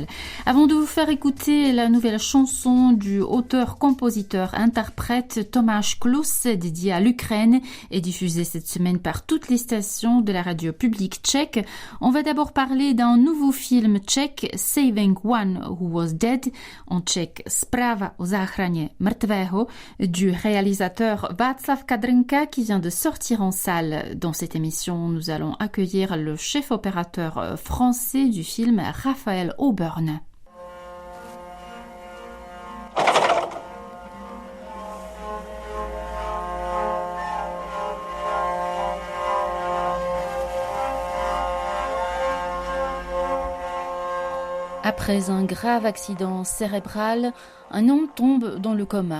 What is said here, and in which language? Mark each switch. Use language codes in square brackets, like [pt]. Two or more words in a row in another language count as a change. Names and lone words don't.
[fr] Avant de vous faire écouter la nouvelle chanson du auteur-compositeur-interprète Tomáš Klus dédiée à l'Ukraine et diffusée cette semaine par toutes les stations de la radio publique tchèque, on va d'abord parler d'un nouveau film tchèque Saving One Who Was Dead, en tchèque Zpráva o záchraně mrtvého, du réalisateur Václav Kadrnka qui vient de sortir en salle. Dans cette émission, nous allons accueillir le chef opérateur français du film, Raphaël Auburn. Après un grave accident cérébral, un homme tombe dans le coma.